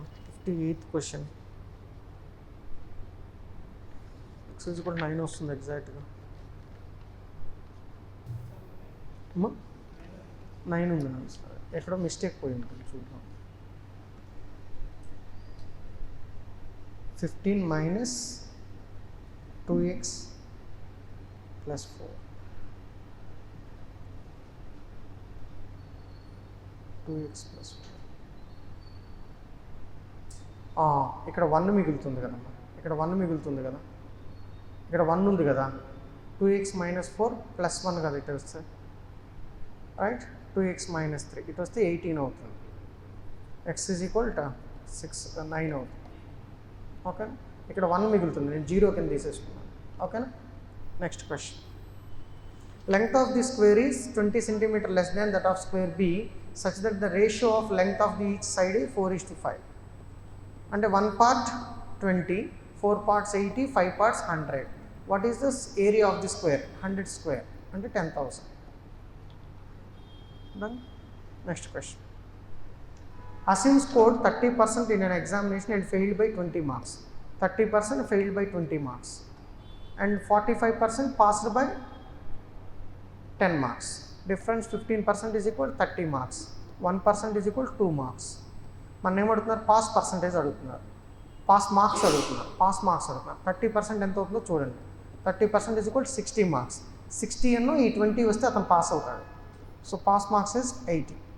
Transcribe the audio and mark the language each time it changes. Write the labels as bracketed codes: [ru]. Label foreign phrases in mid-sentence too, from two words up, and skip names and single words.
[te] 58th క్వశ్చన్. x కూడా 9 వస్తుంది ఎగ్జాక్ట్గా. 9 ఉంది నాకు. ఎక్కడో మిస్టేక్ పోయి ఉంటుంది, చూద్దాం. [en] 15 minus 2x plus 4. 2x plus 4. [te] ఇక్కడ 1 మిగులుతుంది కదమ్మా. ఇక్కడ 1 మిగులుతుంది కదా. ఇక్కడ 1 ఉంది కదా. 2x-4 + 1 కదా ఇటు వస్తే, రైట్. 2x-3 ఇటు వస్తే 18 అవుతుంది. [en] x is equal to 9 అవుతుంది. [te] ఓకేనా. ఇక్కడ 1 మిగులుతుంది, నేను 0 కింద తీసేసుకున్నాను. [en] ఓకేనా. Next question. Length of the square is 20 cm less than that of square B such that the ratio of length of the each side is 4:5. [te] అంటే 1 part 20, 4 parts 80, 5 parts 100. [en] What is this area of the square? 100 square అంటే 10,000. Done. Next question. Assume scored 30% in an examination and failed by 20 marks. 30% failed by 20 marks. And 45% passed by 10 marks. Difference 15% is equal 30 marks, 1% is equal 2 marks. [te] మన ఏమడుగుతున్నారు, [en] pass percentage [te] అడుగుతున్నారు, [en] pass marks [te] అడుగుతున్నారు, [en] pass marks [te] అడుగుతున్నారు. 30% ఎంత అవుతుందో చూడండి. [en] 30% is equal 60 marks. [te] 60 అನ್ನು ఈ 20 వస్తే అతను పాస్ అవుతాడు. [en] So pass marks is 80.